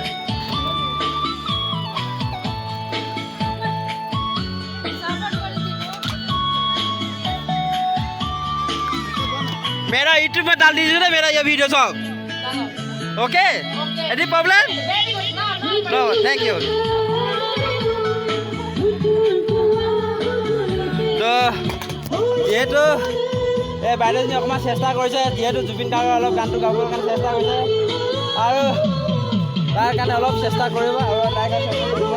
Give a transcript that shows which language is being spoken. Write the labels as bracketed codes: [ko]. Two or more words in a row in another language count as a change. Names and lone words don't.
[hi] मेरा यूट्यूब में डाल दीजिए ना मेरा ये वीडियो सब। [en] OK any problem? No thank you. [as] তো যিহেতু এই বাইদেউজনী অকণমান চেষ্টা কৰিছে, যিহেতু জুবিন গাৰ্গৰ অলপ গানটো গাবৰ কাৰণে চেষ্টা কৰিছে আৰু তাৰ কাৰণে অলপ চেষ্টা কৰিব আৰু তাই কাৰণে চেষ্টা কৰিব।